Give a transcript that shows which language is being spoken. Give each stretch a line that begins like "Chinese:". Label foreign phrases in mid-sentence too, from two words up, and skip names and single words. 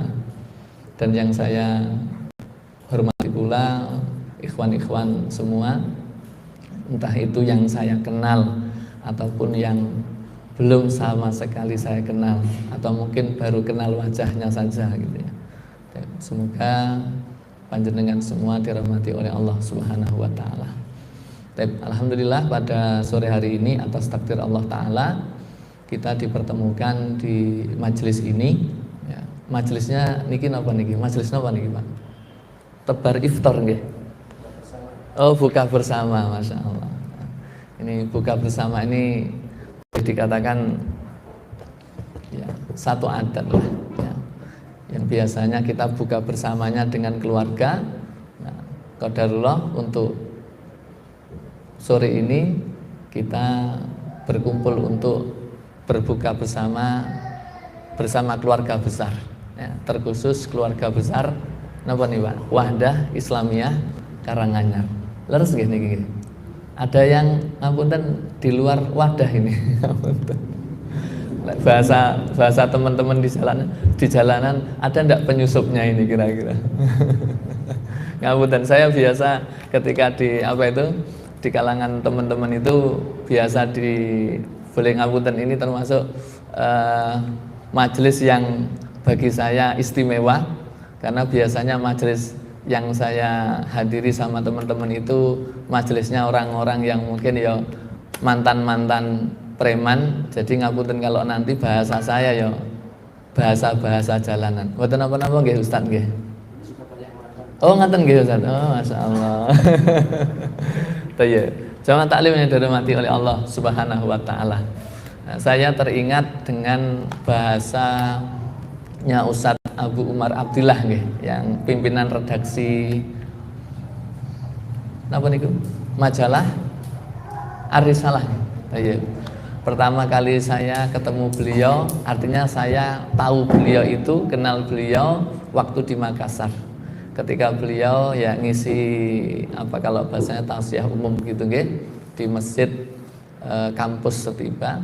Indonesian: Dan yang saya hormati pula ikhwan-ikhwan semua, entah itu yang saya kenal ataupun yang belum sama sekali saya kenal, atau mungkin baru kenal wajahnya saja gitu ya. Semoga panjenengan semua dirahmati oleh Allah
Arabic: Subhanahu wa taala.
Indonesian: Alhamdulillah pada sore hari ini atas takdir Allah taala kita dipertemukan di majelis ini ya.
Javanese: Majelisnya niki napa niki? Majelis napa niki, Pak? Tebar iftar nggih.
Indonesian: Oh, buka bersama,
Arabic: Masya Allah.
Indonesian: Ini buka bersama ini dikatakan ya, satu adat lah ya. Yang biasanya kita buka bersamanya dengan keluarga. Nah, qadarullah untuk sore ini kita berkumpul untuk berbuka bersama keluarga besar ya, terkhusus keluarga besar napa nih Pak? Wahdah Islamiyah Karanganyar.
Javanese: Leres nggih niki nggih.
Indonesian: Ada yang ngapunten di luar wadah ini. bahasa teman-teman di jalanan ada ndak penyusupnya ini kira-kira? Ngapunten, saya biasa ketika di di kalangan teman-teman itu biasa boleh ngapunten, ini termasuk majelis yang bagi saya istimewa karena biasanya majelis yang saya hadiri sama teman-teman itu majelisnya orang-orang yang mungkin ya mantan-mantan preman. Jadi ngapunten kalau nanti bahasa saya ya bahasa jalanan.
Javanese: Mboten napa-napa nggih Ustaz nggih. Oh ngaten nggih Ustaz. Oh masyaallah.
Indonesian: Tayyib. Jamaah taklim yang dirahmati oleh Allah
Arabic: Subhanahu wa taala.
Indonesian: Nah, saya teringat dengan bahasanya Ustaz Abu Umar Abdillah nggih, yang pimpinan redaksi
Javanese: napa niku?
Indonesian: Majalah Ar-Risalah. Tayyib. Pertama kali saya ketemu beliau, artinya saya tahu beliau itu, kenal beliau waktu di Makassar. Ketika beliau ya ngisi kalau bahasanya tausiah umum gitu nggih di masjid kampus Setiba.